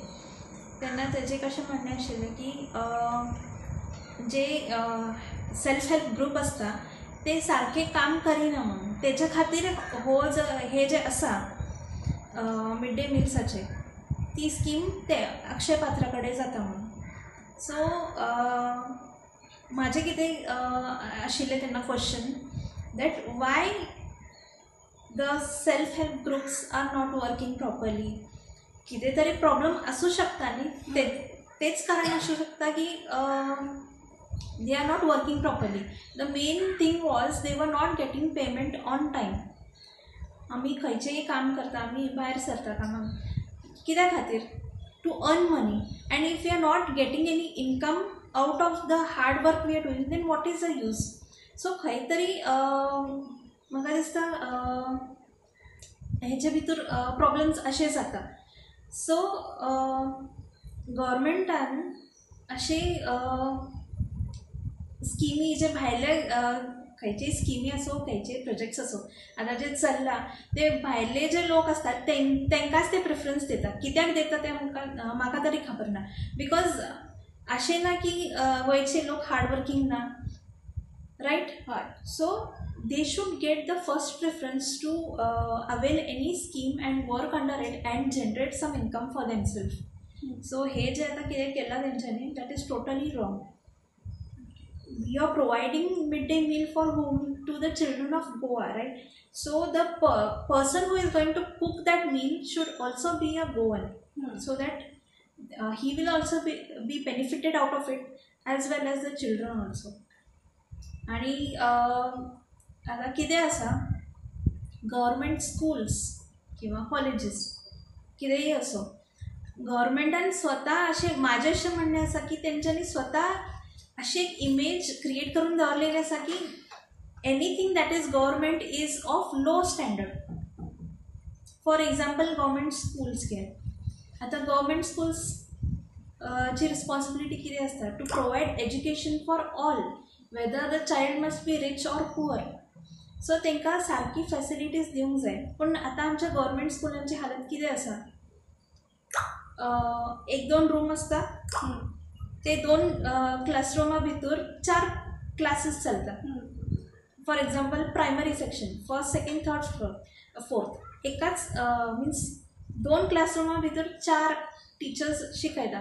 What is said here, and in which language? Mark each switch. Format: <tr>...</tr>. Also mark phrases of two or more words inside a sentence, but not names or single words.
<kok>तेन्ना तेजें कशें म्हणणें आशिल्लें की जे</kok> <en>self help group</en> <kok>आसता ते सारके काम करिना म्हणून. तेच्या खातीर हे जे आसा</kok> <en>mid day</en> <kok>मिल्साचे ती स्कीम ते अक्षय पात्रा कडेन जाता म्हणून. सो माझे कितें आशिल्लें तेन्ना</kok> <en>question that why the self help groups are not working properly.</en> <kok>कितें तरी प्रॉब्लम आसूं शकता न्ही, तेच कारण आसूं शकता की</kok> <en>they are not working properly. the main thing was they were not getting payment on time.</en> <kok>आमी खंयचेंय काम करता, आमी भायर सरता कामाक कित्या खातीर?</kok> <en>to earn money. and if we are not getting any income out of the hard work we are doing, then what is the use?</en> <kok>सो खंय तरी म्हाका दिसता हेचे भितर प्रॉब्लम्स अशे जाता. सो गव्हर्मेंटान अशे स्किमी जे भायले खंयचेय स्किमी असो, खंयचेय प्रोजेक्ट्स असो आतां जे चल्ला ते भायले जे लोक असतात तेंकाच ते प्रिफरन्स दितात. कित्याक दिता ते म्हाका तरी खबर ना. बिकॉज अशें ना की गोंयचे लोक</kok> <en>hard working</en> <kok>ना, रायट? हय.</kok> <en>सो they should get the first preference to avail any scheme and work under it and generate some income for themselves.</en> <kok>So हे जे आता कितें केला तेंच्यांनी,</kok> <en>that is totally wrong. You are providing midday meal for whom? To the children of Goa, right? So the person who is going to cook that meal should also be a Goan, so that he will also be benefited out of it as well as the children also.</en> <kok>आणि आता कितें आसा,</kok> <en>government schools</en> <kok>किंवा कॉलेजीस कितेंय असो, गव्हर्मेंटान स्वता अशें, माझें अशें म्हणणें आसा की तेंच्यांनी स्वता अशी एक</kok> <en>image create</en> <kok>करून दवरलेली आसा की</kok> <en>anything that is government is of low standard. for example government schools घे.</en> <kok>आता</kok> <en>government schools</en> <kok>ची रिस्पॉन्सिबिलिटी कितें आसता?</kok> <en>to provide education for all, whether the child must be rich or poor.</en> <kok>सो तांकां सारकी फॅसिलिटीज दिवंक जाय. पूण आतां आमच्या गव्हर्मेंट स्कुलांची हालत कितें आसा? 1-2 रूम आसता, ते 2 क्लासरुमा भितर 4 क्लासीस चलता.</kok> <en>for example primary section, first, second, third, fourth, एकाच मिन्स 2 क्लासरुमा भितर 4 टिचर्स शिकयता.</en>